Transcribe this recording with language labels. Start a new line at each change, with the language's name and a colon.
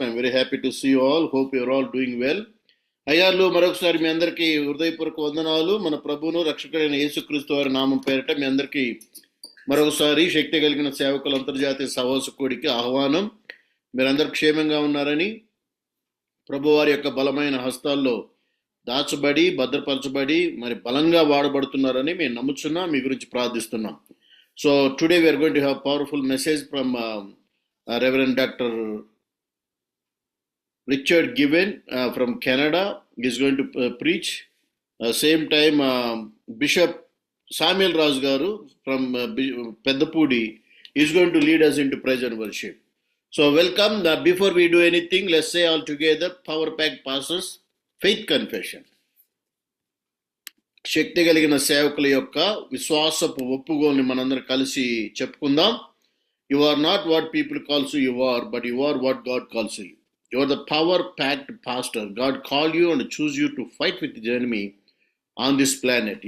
English: I'm very happy to see you all. Hope you're all doing well.
Telugu: అయ్యాళ్ళు మరొకసారి మీ అందరికీ హృదయపూర్వక వందనాలు. మన ప్రభువును రక్షకుడైన యేసుక్రీస్తు వారి నామం పేరిట మీ అందరికీ మరొకసారి శక్తి కలిగిన సేవకుల అంతర్జాతీయ సహవాసకుడికి ఆహ్వానం. మీరందరూ క్షేమంగా ఉన్నారని, ప్రభు వారి యొక్క బలమైన హస్తాల్లో దాచబడి భద్రపరచబడి మరి బలంగా వాడబడుతున్నారని మేము నమ్ముచున్నాం. మీ గురించి ప్రార్థిస్తున్నాం.
English: So today we are going to have a powerful message from Reverend Dr. Richard Given from Canada. He is going to preach. Same time Bishop Samuel Raj Garu from Peddapudi is going to lead us into praise and worship. So welcome. Before we do anything, let's say all together, Power Pack Pastors Faith Confession.
Telugu: శక్తి కలిగిన సేవకుల యొక్క విశ్వాసపు ఒప్పుకోల్ని మనందరం కలిసి చెప్పుకుందాం.
English: You are not what people calls you are, but you are what God calls you. You are the power packed pastor. God call you and choose you to fight with the enemy on this planet.